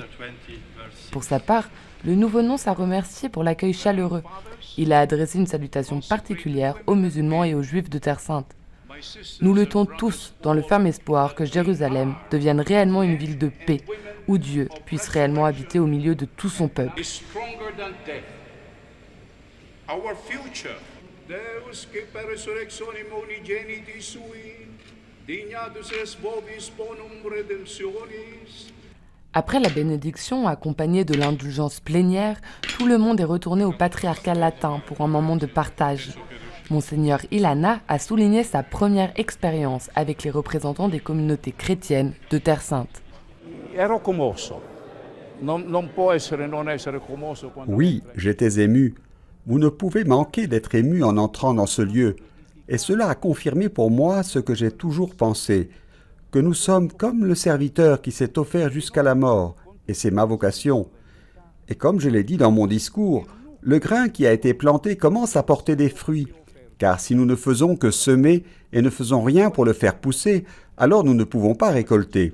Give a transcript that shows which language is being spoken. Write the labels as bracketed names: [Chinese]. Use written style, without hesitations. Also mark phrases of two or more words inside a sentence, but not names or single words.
[French] Pour sa part, le nouveau nonce a remercié pour l'accueil chaleureux. Il a adressé une salutation particulière aux musulmans et aux juifs de Terre Sainte. Nous luttons tous dans le ferme espoir que Jérusalem devienne réellement une ville de paix, où Dieu puisse réellement habiter au milieu de tout son peuple. [English] Our future, [Latin] Deus que per resurrectionem unigeniti sui, dignatus es vobis bonum redemptionis. [French] Après la bénédiction, accompagnée de l'indulgence plénière, tout le monde est retourné au patriarcat latin pour un moment de partage. Monseigneur Ilana a souligné sa première expérience avec les représentants des communautés chrétiennes de Terre Sainte. [Italian] Ero commosso. Non può essere non essere commosso quando... [French] Oui, j'étais ému. Vous ne pouvez manquer d'être ému en entrant dans ce lieu. Et cela a confirmé pour moi ce que j'ai toujours pensé, que nous sommes comme le serviteur qui s'est offert jusqu'à la mort, et c'est ma vocation. Et comme je l'ai dit dans mon discours, le grain qui a été planté commence à porter des fruits, car si nous ne faisons que semer et ne faisons rien pour le faire pousser, alors nous ne pouvons pas récolter.